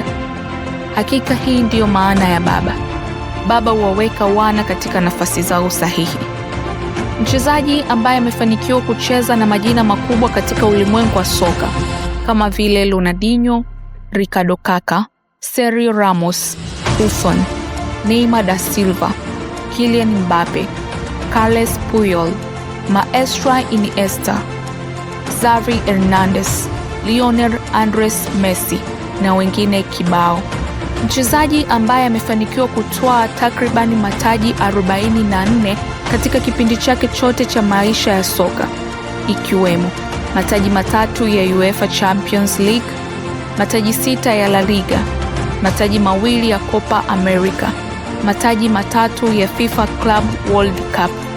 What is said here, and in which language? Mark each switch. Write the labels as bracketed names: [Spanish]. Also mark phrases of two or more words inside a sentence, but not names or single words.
[Swahili] Hakika hii ndiyo maana ya baba. Baba huwaweka wana katika nafasi zao sahihi. Mchezaji ambaye amefanikiwa kucheza na majina makubwa katika ulimwengu wa soka kama vile Ronaldinho, Ricardo Kaka, Sergio Ramos, Buffon, Neymar da Silva, Kylian Mbappe, Carles Puyol, Maestro Iniesta, Xavi Hernandez, Lionel Andres Messi na wengine kibao. Mchezaji ambaye amefanikiwa kutwaa takribani mataji 44 katika kipindi chake chote cha maisha ya soka, ikiwemo mataji 3 ya UEFA Champions League, mataji 6 ya La Liga, mataji 2 ya Copa America, mataji 3 ya FIFA Club World Cup,